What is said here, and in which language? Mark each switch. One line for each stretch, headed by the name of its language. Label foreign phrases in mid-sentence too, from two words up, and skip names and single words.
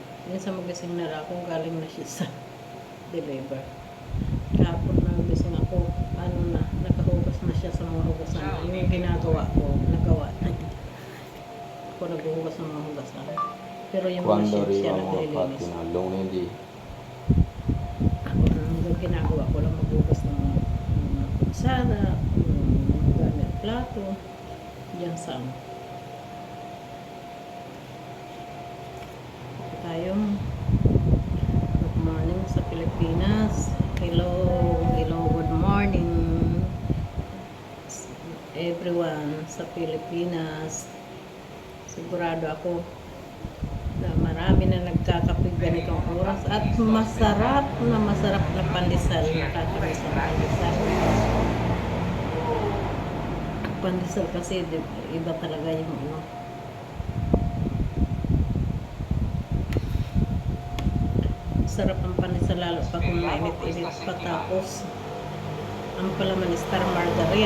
Filipino: Minsan magising na lang ako, galing na siya sa deliver. Kahapon nagising ako, nakahugas na siya sa mga hugasan. Yung ginagawa ko, nagawa na niya. Ako naghuhugas ng mga hugasan. Pero yung
Italian: Quando
Filipino: machine siya
Italian: arriva
Filipino: naglilinis.
Italian: mattina, lunedì.
Filipino: Ako ang ginagawa ko lang maghugas ng kutsara, gamit plato, diyan sa tayong
English: good morning
Filipino: sa Pilipinas. Hello,
English: good morning everyone
Filipino: sa Pilipinas. Sigurado ako na marami na nagkakape ganitong oras at masarap na pandesal. Nakakamiss ang pandesal. Pandesal kasi iba talaga yung sarap ang pandesal lalo pag mainit-init pa, tapos ang palaman star margarine.